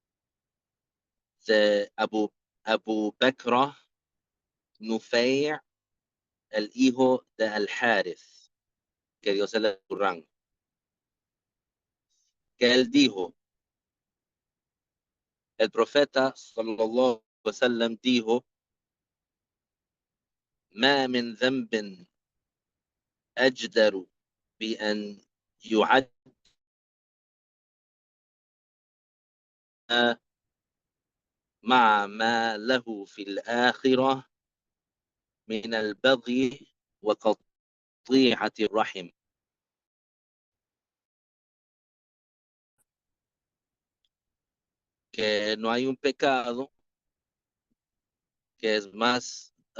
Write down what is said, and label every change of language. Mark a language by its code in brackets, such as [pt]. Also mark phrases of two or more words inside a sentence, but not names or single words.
[es] de Abu Bakr Nufay, el hijo de Al-Harith, que Dios se le rango, que él dijo, el profeta [ar] صلى الله عليه وسلم dijo, ما من ذنب أجدر بأن يعد مع ما له في الآخرة من البغي وقطيعة الرحم. [es] Que no hay un pecado que es más